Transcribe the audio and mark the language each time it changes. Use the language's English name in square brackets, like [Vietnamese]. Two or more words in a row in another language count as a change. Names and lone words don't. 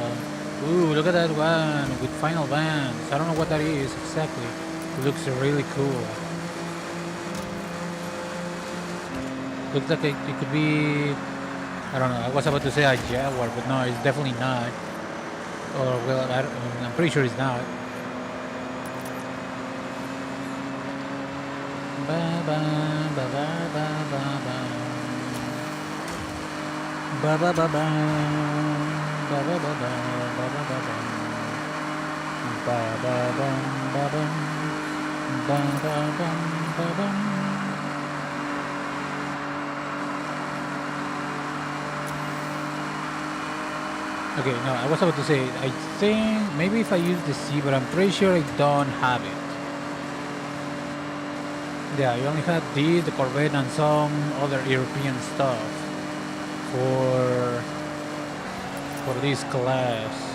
[English] Ooh, look at that one with final bands. I don't know what that is exactly. It looks really cool. Looks like it could be. I don't know. I was about to say a Jaguar, but no, it's definitely not. Or well, I'm pretty sure it's not. Ba ba ba ba ba ba ba. Ba ba ba ba. Ba ba ba ba ba ba ba ba. Ba ba bum ba bum. Ba ba bum ba bum. Okay, no, I was about to say, I think maybe if I use the C, but I'm pretty sure I don't have it. Yeah, I only had this, the Corvette, and some other European stuff for this class.